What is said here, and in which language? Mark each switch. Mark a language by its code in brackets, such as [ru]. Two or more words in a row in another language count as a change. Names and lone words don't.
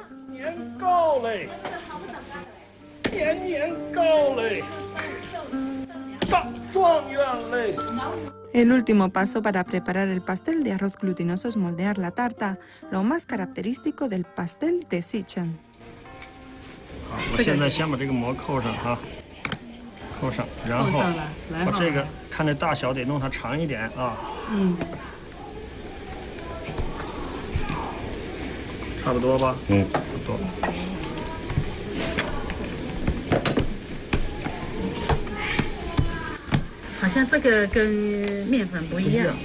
[es] El último paso para preparar el pastel de arroz glutinoso es moldear la tarta, lo más característico del pastel de Xicheng. [zh] 扣上，然后把这个看这大小得弄它长一点啊。差不多吧？差不多。好像这个跟面粉不一样。